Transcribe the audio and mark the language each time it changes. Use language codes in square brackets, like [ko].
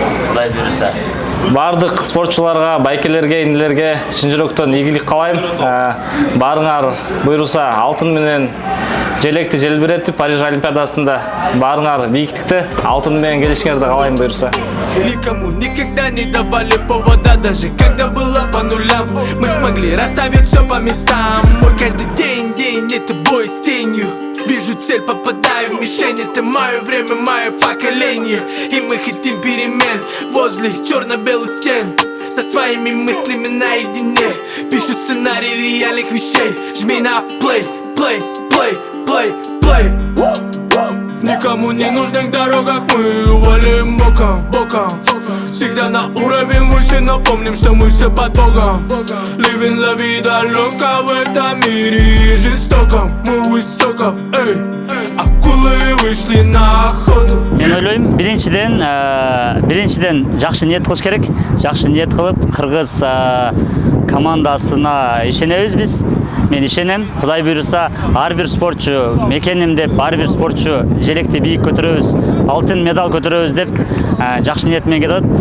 [ky] Кудай буйруса. Бардык спортчуларга, байкелерге, инилерге чын жүрөктөн ийгилик каалайм. Баарыңар буйруса алтын менен желекти желбиретип Париж Олимпиадасында баарыңар бийиктикте алтын менен келишиңерди каалайм буйруса. [ru] Никому никогда не давали повода, даже когда было по нулям. Мы смогли расставить все по местам. Мой каждый день, это бой с тенью. Вижу цель, попадаю в мишень. Это мое время, мое поколение. И мы хотим перемен возле черно-белых стен. Со своими мыслями наедине. Пишу сценарий реальных вещей. Жми на play, play, play, play, play. В никому не нужных дорогах мы валим боком. Всегда на уровень выше, но помним, что мы все под Богом. [en] Living la vida loca [ru] в этом мире жестоком. Мы у истоков, эй, акулы вышли на охоту. [ky] Мен ойлойм, биринчиден жакшы ниет кылыш керек. Жакшы ниет кылып, кыргыз командасына ишенебиз биз. Мен ишенем, Кудай буйруса, ар бир спортчу мекеним деп, ар бир спортчу желекти бийик көтөрөбүз, алтын медаль көтөрөбүз деп жакшы ниет менен келет.